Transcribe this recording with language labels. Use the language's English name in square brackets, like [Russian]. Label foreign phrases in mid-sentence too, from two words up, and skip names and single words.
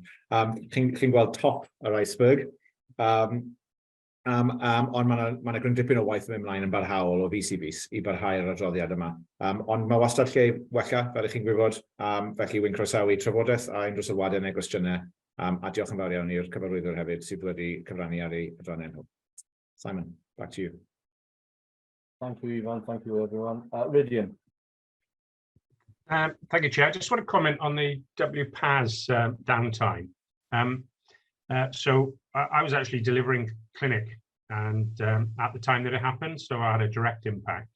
[Welsh] Chi'n gweld top yr iceberg, ond mae gryn dipyn o waith yn mynd mlaen yn barhaol o fis I fis I barhau'r adroddiad yma. Ond mae wastad lle wella, fel ych chi'n gwybod, felly wy'n croesawu trafodaeth a unrhyw sylwadau neu gwestiynau A diolch yn fawr iawn i'r cyfarwyddwr hefyd sydd wedi cyfrannu ar ei adrannau nhw. [English] Simon, back to you. Thank you, Ivan. Thank you, everyone. Rydian. Thank you, Chair. I just want to comment on the WPAS downtime. So I was actually delivering clinic and at the time that it happened, so I had a direct impact.